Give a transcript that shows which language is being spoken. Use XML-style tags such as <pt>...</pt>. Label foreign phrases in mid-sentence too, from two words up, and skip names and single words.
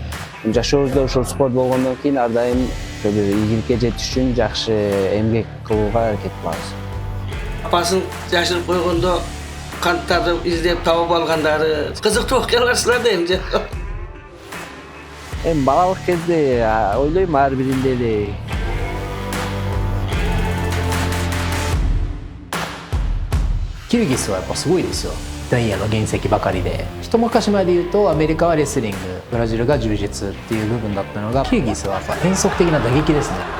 <ky>Жашообузда ушул спорт болгондон кийин ар дайым бир ийгиликке жетиш үчүн жакшы эмгек кылууга аракет кылабыз. Апасын жашырып койгондо канттарды издеп табып алгандары кызыктуу окуяларсыздар да эмне? Балалык кезде ойлойм ар биринде эле</ky> <ja>キルギスはやっぱすごいですよ。ダイヤの原石ばかりで、一昔前で言うとアメリカはレスリング、ブラジルが柔術っていう部分だったのが、キルギスはやっぱ変則的な打撃ですね。</ja>